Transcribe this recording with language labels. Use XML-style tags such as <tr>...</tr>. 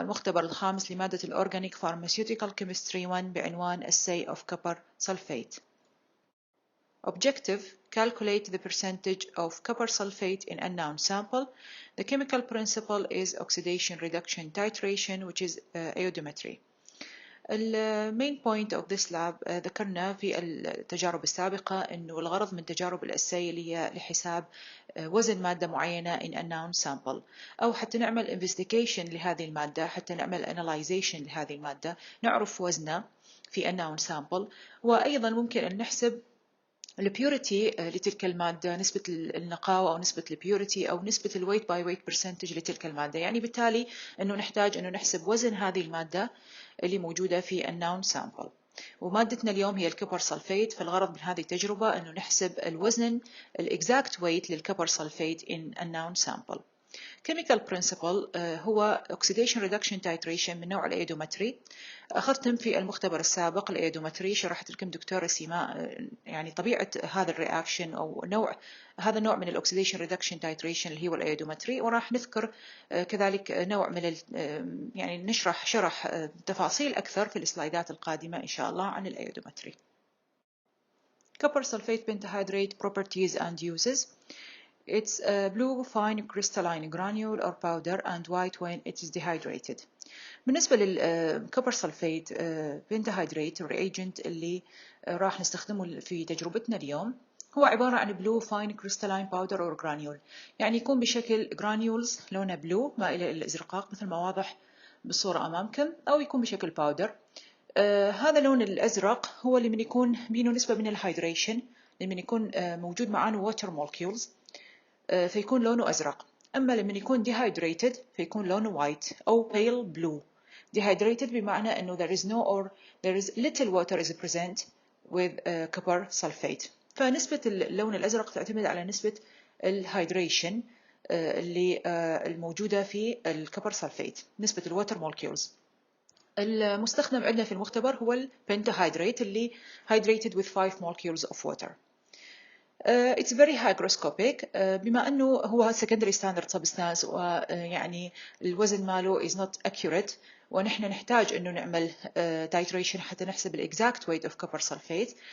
<ar>المختبر الخامس لمادة الأورجانيك</ar> <en>Pharmaceutical Chemistry 1</en> <ar>بعنوان</ar> <en>Assay of Copper Sulfate. Objective: calculate the percentage of copper sulfate in unknown sample. The chemical principle is oxidation reduction titration, which is iodometry. The main point of this lab</en> <ar>ذكرنا في التجارب السابقة إنه الغرض من تجارب الأساي اللي هي لحساب وزن مادة معينة</ar> <en>in unknown sample،</en> <ar>أو حتى نعمل investigation لهذه المادة، حتى نعمل analyzation لهذه المادة، نعرف وزنها في unknown sample. وأيضا ممكن أن نحسب البيوريتي لتلك المادة، نسبة النقاوة أو نسبة البيوريتي أو نسبة الويت باي ويت برسنتج لتلك المادة. يعني بالتالي أنه نحتاج أنه نحسب وزن هذه المادة اللي موجودة في</ar> <en>unknown sample.</en> <ar>ومادتنا اليوم هي الكوبر سلفيت، فالغرض من هذه التجربة أنه نحسب الوزن الإكزاكت ويت للكوبر سلفيت</ar> <en>in unknown sample. Chemical principle</en> <ar>هو</ar> <en>oxidation reduction titration</en> <ar>من نوع الايودومتري. أخذتم في المختبر السابق الايودومتري، شرحت لكم دكتورة سيماء يعني طبيعة هذا الرياكشن أو هذا النوع من الاوكسيديشن ريدكشن تايتريشن اللي هو الايودومتري، وراح نذكر كذلك نوع من يعني نشرح تفاصيل أكثر في السلايدات القادمة إن شاء الله عن الايودومتري.</ar> <en>Copper sulfate pentahydrate properties and uses. It's a blue fine crystalline granule or powder and white when it is dehydrated.</en> <ar>بالنسبة للكوبر سلفيت بنتهيدريت الرياجنت اللي راح نستخدمه في تجربتنا اليوم هو عبارة عن</ar> <en>blue fine crystalline powder or granule،</en> <ar>يعني يكون بشكل granules لونه بلو مائل إلى الإزرقاق مثل ما واضح بالصورة أمامكم، أو يكون بشكل باودر. هذا اللون الأزرق هو اللي من يكون بينه نسبة من الهيدريشن، لمن يكون موجود معاه</ar> <en>water molecules</en> <ar>فيكون لونه أزرق. أما لما يكون dehydrated فيكون لونه white أو pale blue.</ar> <en>Dehydrated</en> <ar>بمعنى أنه</ar> <en>there is little water is present with copper sulfate.</en> <ar>فنسبة اللون الأزرق تعتمد على نسبة الهيدريشن اللي الموجودة في الكوبر سلفيت، نسبة الواتر مولكيولز. المستخدم عندنا في المختبر هو البنتهيدريت اللي</ar> <en>hydrated with 5 molecules of water. It's very hygroscopic</en> <ar>بما أنه هو</ar> <en>secondary standard substance،</en> <ar>ويعني الوزن ماله</ar> <en>is not accurate،</en> <ar>ونحن نحتاج أنه نعمل</ar> <en>titration</en> <ar>حتى نحسب ال</ar> <en>exact weight of copper sulfate.</en>